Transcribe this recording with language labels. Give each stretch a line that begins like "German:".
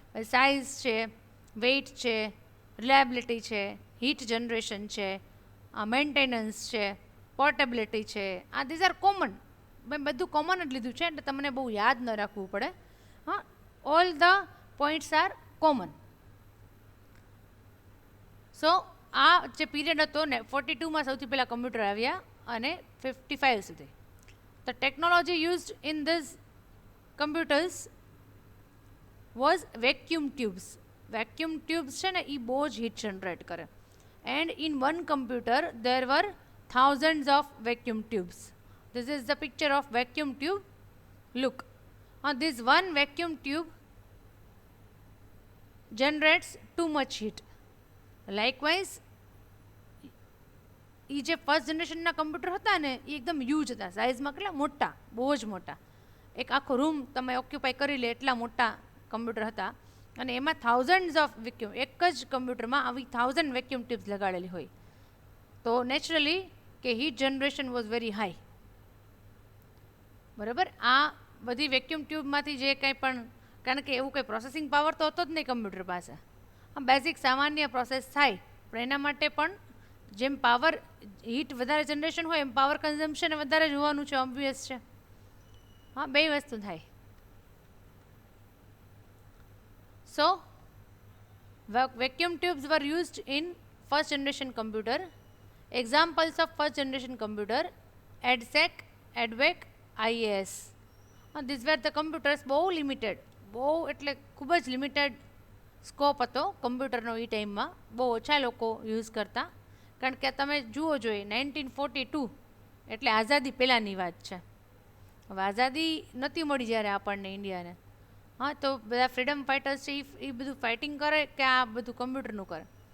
Gujarati: Size છે, weight છે, reliability છે, હીટ જનરેશન છે, મેન્ટેનન્સ છે, પોર્ટેબિલિટી છે, આ
English: These are common.
Gujarati: મેં બધું કોમન જ લીધું છે એટલે તમને બહુ યાદ ન રાખવું પડે. હા,
English: All the points are common.
Gujarati: સો આ જે પીરિયડ હતો ને, 42માં સૌથી પહેલાં કમ્પ્યુટર આવ્યા અને 55 સુધી.
English: The technology used in these computers was vacuum tubes.
Gujarati: Vacuum tubes છે ને એ બહુ જ હીટ જનરેટ કરે.
English: And in one computer there were thousands of vacuum tubes. This is the picture of vacuum tube. Look, this one vacuum tube generates too much heat.
Gujarati: Likewise, એ જે first જનરેશનના computer હતા ને એ એકદમ huge હતા, સાઇઝમાં કેટલા મોટા, બહુ જ મોટા, એક આખો રૂમ તમે ઓક્યુપાય કરી લે એટલા મોટા કમ્પ્યુટર હતા. અને એમાં થાઉઝન્ડ્સ ઓફ વેક્યુમ, એક જ કમ્પ્યુટરમાં આવી 1000 વેક્યુમ ટ્યુબ્સ લગાડેલી હોય, તો નેચરલી કે
English: Heat generation was very high.
Gujarati: બરાબર, આ બધી વેક્યુમ ટ્યુબમાંથી જે કંઈ પણ, કારણ કે એવું કંઈ પ્રોસેસિંગ પાવર તો હતો જ નહીં કમ્પ્યુટર પાસે, બેઝિક સામાન્ય પ્રોસેસ થાય, પણ એના માટે પણ જેમ પાવર હીટ વધારે જનરેશન હોય એમ પાવર કન્ઝમ્પશન વધારે જ હોવાનું છે, ઓબ્વિયસ છે. હા, બે વસ્તુ થાય.
English: So vacuum tubes were used in first generation computer. Examples of first generation computer: EDSEC, EDVEC, IAS. These were the computers.
Gujarati: બહુ લિમિટેડ, બહુ એટલે ખૂબ જ લિમિટેડ સ્કોપ હતો કમ્પ્યુટરનો એ ટાઈમમાં, બહુ ઓછા લોકો યુઝ કરતા. કારણ કે તમે જુઓ જોઈએ 1942 એટલે આઝાદી પહેલાંની વાત છે. હવે આઝાદી નહોતી મળી જ્યારે આપણને ઇન્ડિયાને. હા, તો બધા ફ્રીડમ ફાઇટર્સ છે એ બધું ફાઇટિંગ કરે કે આ બધું કમ્પ્યુટરનું કરે.